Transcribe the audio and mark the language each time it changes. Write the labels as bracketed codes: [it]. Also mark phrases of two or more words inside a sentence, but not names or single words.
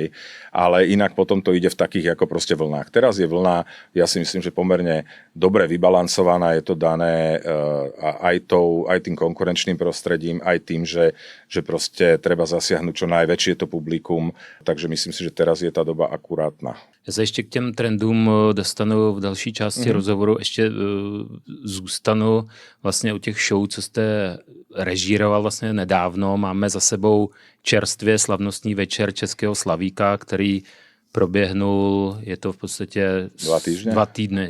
[sk] Ale inak potom to ide v takých ako proste vlnách. Teraz je vlna, ja si myslím, že pomerne dobre vybalansovaná, je to dané aj tým konkurenčným prostredím, aj tým, že proste treba zasiahnuť čo najväčšie to publikum, takže myslím si, že teraz je tá doba akurátna. [cs] Já se ještě k těm trendům dostanu v další části rozhovoru. Ještě zůstanu vlastně u těch show, co jste režíroval vlastně nedávno. Máme za sebou čerstvě slavnostní večer Českého Slavíka, který proběhnul, je to v podstatě 2 týdny.